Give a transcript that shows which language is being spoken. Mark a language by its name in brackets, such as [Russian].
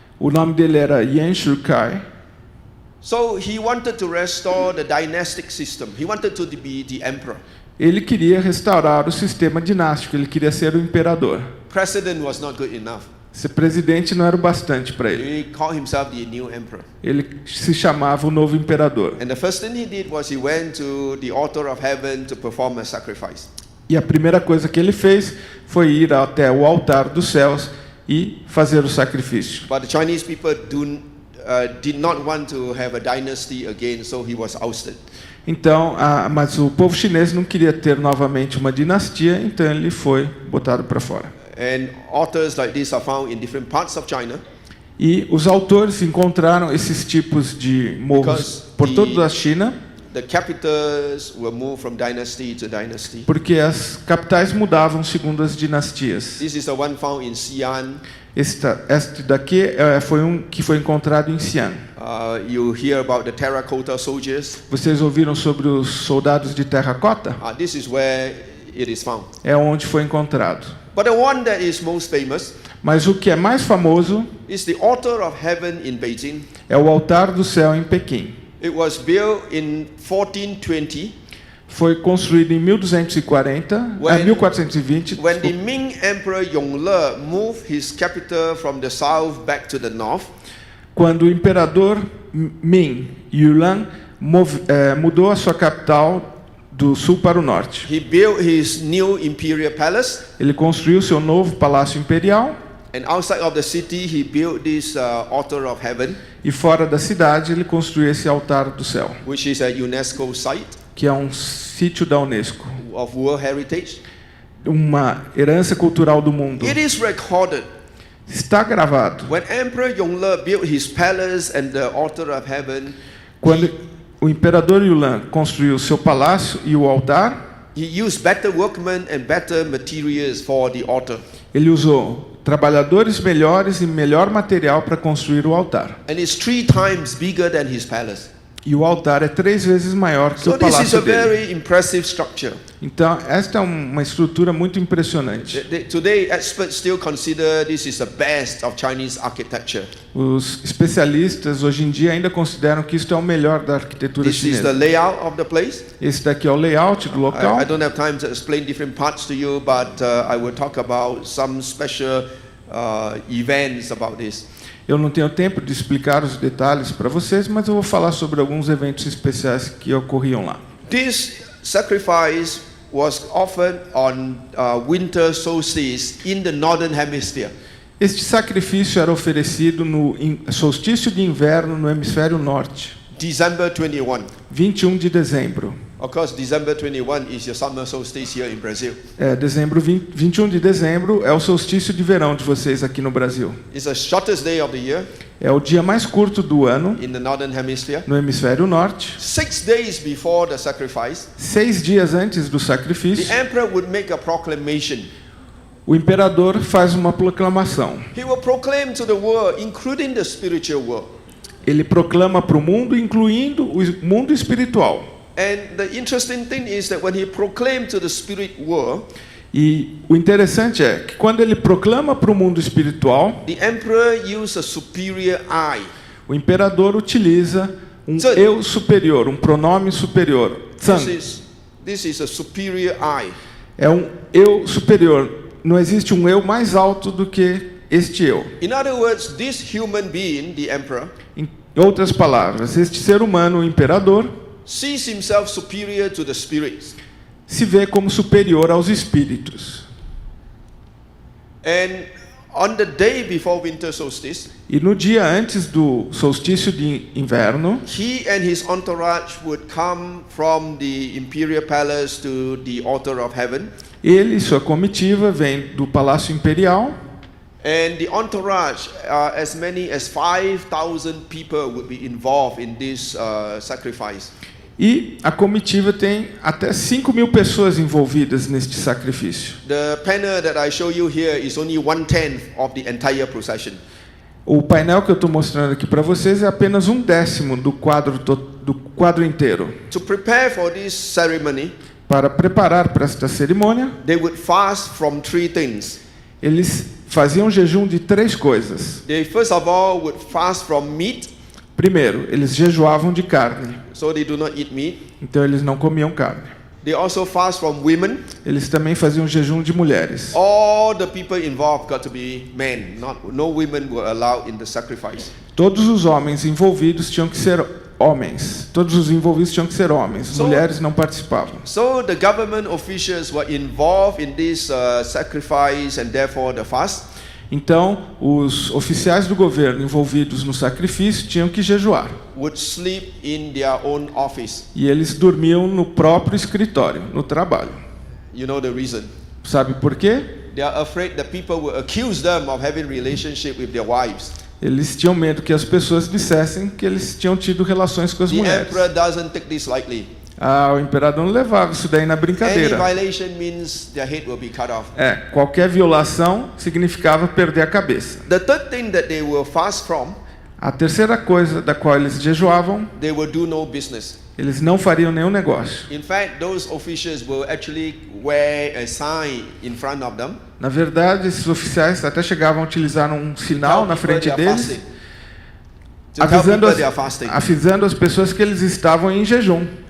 [Portuguese] O nome dele era Yuan Shikai. [English] So he wanted to restore the dynastic system. He wanted to be the emperor. [Portuguese] Ele queria restaurar o sistema dinástico, ele queria ser o imperador. [English] President was not good enough. [Portuguese] Ser presidente não era o bastante para ele. [English] He called himself the new emperor. [Portuguese] Ele se chamava o novo imperador. [English] And the first thing he did was he went to the altar of heaven to perform a sacrifice. [Portuguese] E a primeira coisa que ele fez foi ir até o altar dos céus e fazer o sacrifício. [English] But the Chinese people did not want to have a dynasty again, so he was ousted. [Portuguese] Então, mas o povo chinês não queria ter novamente uma dinastia, então ele foi botado para fora. [English] And altars like this are found in different parts of China. [Portuguese] E os autores encontraram esses tipos de morros [English] Because [Portuguese] por toda a China, [English] The capitals were moved from dynasty to dynasty. [Portuguese] porque as capitais mudavam segundo as dinastias. [English] This is the one found in Xi'an. [Portuguese] Este daqui foi um que foi encontrado em Xi'an. [English] You hear about the terracotta soldiers. [Portuguese] Vocês ouviram sobre os soldados de terracota? [English] This is where it is found. [Portuguese] É onde foi encontrado. [English] But the one that is most famous [Portuguese] Mas o que é mais famoso [English] is the altar of heaven in Beijing. [Portuguese] é o altar do céu em Pequim. [English] It was built in 1420. [Portuguese] Foi construído em 1240, [English] When- [Portuguese] 1420, [English] When the Ming Emperor Yongle moved his capital from the south back to the north. [Portuguese] quando o imperador Ming Yulan mudou a sua capital do sul para o norte. [English] He built his new imperial palace, [Portuguese] Ele construiu seu novo palácio imperial [English] and outside of the city he built this altar of heaven, [Portuguese] e fora da cidade ele construiu esse altar do céu, [English] which is a UNESCO site [Portuguese] que é um sítio da UNESCO, [English] of World Heritage. [Portuguese] uma herança cultural do mundo. [English] It is recorded [Portuguese] Está gravado. [English] when Emperor Yongle built his palace and the altar of heaven. [Portuguese] Quando o imperador Yulan construiu o seu palácio e o altar. [English] He used better workmen and better materials for the altar. [Portuguese] Ele usou trabalhadores melhores e melhor material para construir o altar. [English] And it's 3 times bigger than his palace. [Portuguese] E o altar é 3 vezes maior que [English] So [Portuguese] o [English] this is a [Portuguese] palácio dele. [English] very impressive structure. [Portuguese] Então, esta é uma estrutura muito impressionante. [English] Today, experts still consider this is the best of Chinese architecture. [Portuguese] Os especialistas hoje em dia ainda consideram que isto é o melhor da arquitetura [English] This is the [Portuguese] chinesa. [English] layout of the place. [Portuguese] Esse daqui é o layout do local. [English] I don't have time to explain different parts to you, but I will talk about some special events about this. [Portuguese] Eu não tenho tempo de explicar os detalhes para vocês, mas eu vou falar sobre alguns eventos especiais que ocorriam lá. [English] This sacrifice was offered on winter solstice in the northern hemisphere. [Portuguese] Este sacrifício era oferecido no solstício de inverno no hemisfério norte, [English] December 21. [Portuguese] 21 de dezembro. [English] Of course, December 21 is your summer solstice here in Brazil. [Portuguese] 21 de dezembro é o solstício de verão de vocês aqui no Brasil. [English] It's the shortest day of the year [Portuguese] É o dia mais curto do ano [English] in the northern hemisphere. [Portuguese] no hemisfério norte. [English] 6 days before the sacrifice, [Portuguese] 6 dias antes do [English] the [Portuguese] sacrifício, [English] emperor would make a proclamation. [Portuguese] o imperador faz uma proclamação. [English] He will proclaim to the world, including the spiritual world. [Portuguese] Ele proclama para o mundo, incluindo o mundo espiritual. [English] And the interesting thing is that when he proclaimed to the spirit world, [Portuguese] E o interessante é que quando ele proclama para o mundo espiritual, [English] the emperor used a superior I. [Portuguese] o imperador utiliza um [Chinese] Zan. [Portuguese] eu superior, um pronome superior. [Chinese] Zan. [English] This is a superior I. [Portuguese] É um eu superior. Não existe um eu mais alto do que este eu. [English] In other words, this human being, the emperor, [Portuguese] Em outras palavras, este ser humano, o imperador, [English] sees himself superior to the spirits. [Portuguese] se vê como superior aos espíritos. [English] And on the day before winter solstice, [Portuguese] E no dia antes do solstício de inverno, [English] he and his entourage would come from the imperial palace to the altar of heaven. [Portuguese] ele e sua comitiva vêm do Palácio Imperial. [English] And the entourage, as many as 5,000 people would be involved in this sacrifice. [Portuguese] E a comitiva tem até 5.000 pessoas envolvidas neste sacrifício. [English] The panel that I show you here is only 1/10 of the entire procession. [Portuguese] O painel que eu estou mostrando aqui para vocês é apenas 1/10 do quadro inteiro. [English] To prepare for this ceremony, [Portuguese] Para preparar para esta cerimônia, [English] they would fast from 3 things. [Portuguese] eles faziam jejum de 3 coisas. [English] They first of all would fast from meat, [Portuguese] Primeiro, eles jejuavam de carne, [English] so they do not eat meat. [Portuguese] então eles não comiam carne. [English] They also fast from women. [Portuguese] Eles também faziam jejum de mulheres. [English] All the people involved got to be men. No women were allowed in the sacrifice. [Portuguese] Todos os homens envolvidos tinham que ser homens. Todos os envolvidos tinham que ser homens. Mulheres não participavam. [English] So the government officials were involved in this sacrifice and therefore the fast. [Portuguese] Então, os oficiais do governo envolvidos no sacrifício tinham que jejuar. [English] Would sleep in their own office. [Portuguese] E eles dormiam no próprio escritório, no trabalho. [English] You know the reason. [Portuguese] Sabe por quê? [English] They are afraid that people will accuse them of having relationship with their wives. [Portuguese] Eles tinham medo que as pessoas dissessem que eles tinham tido relações com as [English] The [Portuguese] mulheres. [English] emperor doesn't take this lightly. [Portuguese] O imperador não levava isso daí na [English] Any [Portuguese] brincadeira. [English] violation means their head will be cut off. [Portuguese] Qualquer violação significava perder a cabeça. [English] The third thing that they will fast from, [Portuguese] A terceira coisa da qual eles jejuavam, [English] they will do no business. [Portuguese] eles não fariam nenhum negócio. [English] In fact, those officials will actually wear a sign in front of them. [Portuguese] Na verdade, esses oficiais até chegavam a utilizar um sinal na frente deles, avisando as pessoas que eles estavam em jejum.